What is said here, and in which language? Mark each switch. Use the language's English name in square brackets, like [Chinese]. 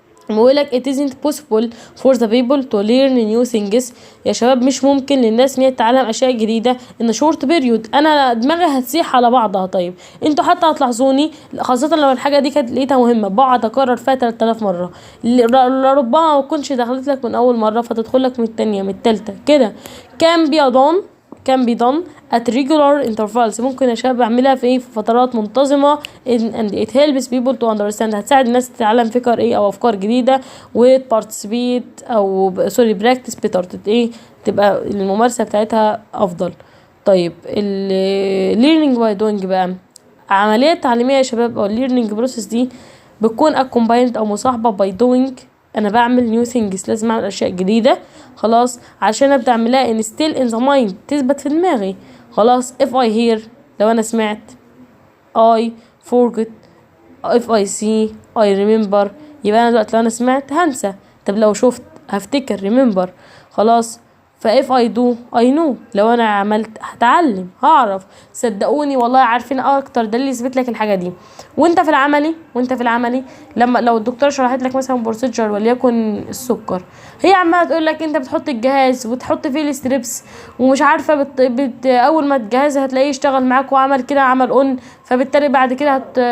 [Arabic] بقولك [English] it isn't possible for the people to learn new things. [Arabic] يا شباب مش ممكن للناس ان هي تتعلم اشياء جديده [English] in a short period. [Arabic] انا دماغي هتسيح على بعضها. طيب انتوا حتى هتلاحظوني خاصه لو الحاجه دي كانت لقيتها مهمه بقعد اكرر فيها 3000 مره، ربما ما تكونش دخلت لك من اول مره فتدخل لك من الثانيه من الثالثه كده. [English] can be done at regular intervals. [Arabic] ممكن يا شباب اعملها في فترات منتظمه [English] and it helps people to understand. [Arabic] هتساعد الناس تتعلم فكر او افكار جديده و [English] participate [Arabic] او [English] practice better، [Arabic] تبقى الممارسه بتاعتها افضل. طيب [English] learning by doing [Arabic] بقى عمليه تعليميه يا شباب، او [English] learning process [Arabic] دي بتكون [English] accompanied [Arabic] او مصاحبه [English] by doing. [Arabic] انا بعمل [English] new things، [Arabic] لازم اعمل اشياء جديده خلاص عشان ابدا اعملها [English] instill in the mind، [Arabic] تثبت في دماغي خلاص. [English] if I hear [Arabic] لو انا سمعت، [English] I forget، if I see I remember. [Arabic] يبقى انا دلوقتي لو انا سمعت هنسى، طب لو شفت هفتكر [English] remember [Arabic] خلاص. [English] if I do I know، [Arabic] لو انا عملت هتعلم هعرف. صدقوني والله عارفين اكتر دليل يثبت لك الحاجه دي وانت في العملي لما لو الدكتور شرحت لك مثلا بروسيجر وليكن السكر، هي عماله تقول لك انت بتحط الجهاز وتحط فيه الستريبس ومش عارفه اول ما الجهاز هتلاقيه اشتغل معاك وعمل كده عمل اون، فبالتالي بعد كده